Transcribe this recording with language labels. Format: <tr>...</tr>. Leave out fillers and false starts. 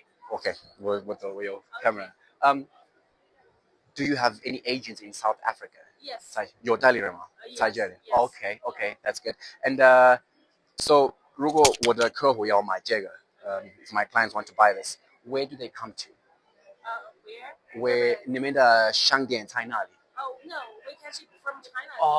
<en>OK，</en> <zh>我有</zh> <en>camera。 Do you have any agents in South Africa? Yes.</en> <zh>有代理人吗？在这里。</zh> <en>Yes. Okay, that's good. And so</en> <zh>如果我的客户要买这个</zh> <en>if my clients want to buy this, where do they come to? Where</en> <zh>你们的商店在哪里</zh> <en>？Oh no, we can ship from China.</en>